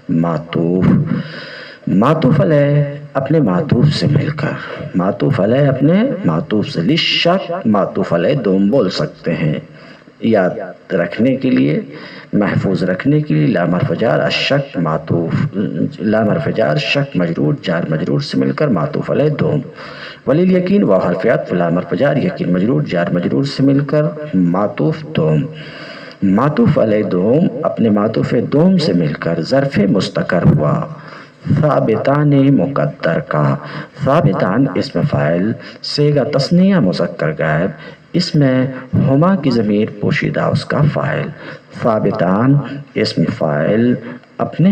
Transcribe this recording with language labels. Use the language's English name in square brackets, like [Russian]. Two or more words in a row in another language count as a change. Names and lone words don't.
[Urdu] معطوف علیہ اپنے معطوف سے مل کر، معطوف علیہ اپنے معطوف سے، للشک معطوف علیہ دوم بول سکتے ہیں، یاد رکھنے کے لیے محفوظ رکھنے کے لیے لام حرف جار الشک معطوف، لام حرف جار شک مجرور، جار مجرور سے مل کر معطوف علیہ دوم، ولیلیقین واو حرف عطف، لام حرف جار یقین مجرور، جار مجرور سے مل کر معطوف دوم، معطوف علیہ دوم اپنے معطوف دوم سے مل کر ظرف مستقر ہوا، ثابتان مقدر کا، ثابتان اسم فاعل، صیغہ تثنیہ مذکر غائب، اس میں ہما کی ضمیر پوشیدہ اس کا فاعل، ثابتان اسم فاعل، اپنے